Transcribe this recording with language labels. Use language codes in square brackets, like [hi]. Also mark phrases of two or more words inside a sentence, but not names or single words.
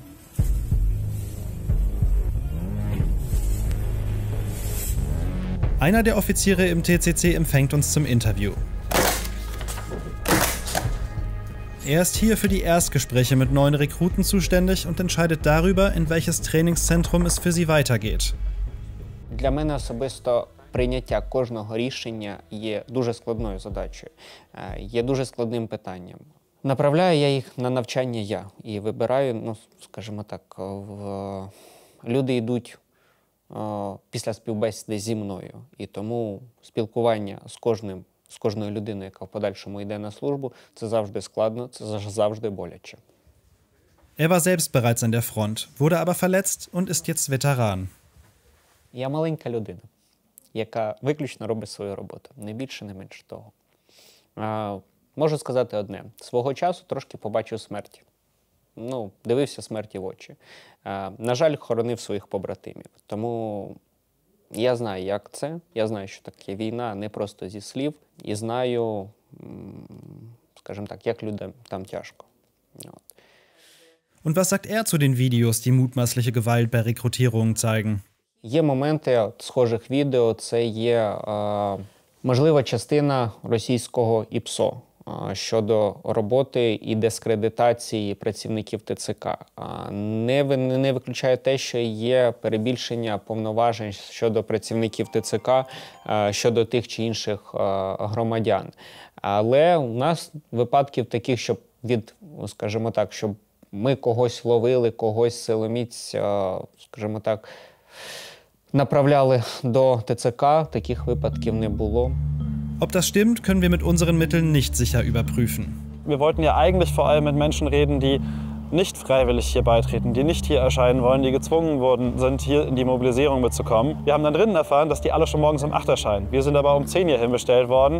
[de] Einer der Offiziere im TCC empfängt uns zum Interview. Er ist hier für die Erstgespräche mit neuen Rekruten zuständig und entscheidet darüber, in welches Trainingszentrum es für sie weitergeht. [uk] Для мене особисто прийняття кожного рішення є дуже складною задачею, є дуже складним питанням. Направляю я їх на навчання я і вибираю, скажімо так, люди йдуть після співбесіди зі мною. І тому спілкування з кожною людиною, яка в подальшому йде на службу, це завжди складно, це завжди боляче. [de] Er war selbst bereits an der Front, wurde aber verletzt und ist jetzt Veteran. [uk] Я маленька людина, яка виключно робить свою роботу, не більше, не менше того. Можу сказати одне. Свого часу трошки побачив смерть. Дивився смерті в очі. На жаль, хоронив своїх побратимів. Тому я знаю, як це. Я знаю, що таке війна не просто зі слів. І знаю, скажімо так, як людям там тяжко. [de] Und was sagt er zu den Videos, die mutmaßliche Gewalt bei Rekrutierungen zeigen? [uk] Є моменти схожих відео, це є можлива частина російського ІПСО щодо роботи і дискредитації працівників ТЦК. Не виключає те, що є перебільшення повноважень щодо працівників ТЦК, щодо тих чи інших громадян. Але у нас випадків таких, щоб скажімо так, щоб ми когось ловили, когось силоміць, скажімо так, направляли до ТЦК, таких випадків не було. [de] Ob das stimmt, können wir mit unseren Mitteln nicht sicher überprüfen. Wir wollten ja eigentlich vor allem mit Menschen reden, die nicht freiwillig hier beitreten, die nicht hier erscheinen wollen, die gezwungen worden sind, hier in die Mobilisierung mitzukommen. Wir haben dann drinnen erfahren, dass die alle schon morgens um 8 erscheinen. Wir sind aber um 10 hier hinbestellt worden.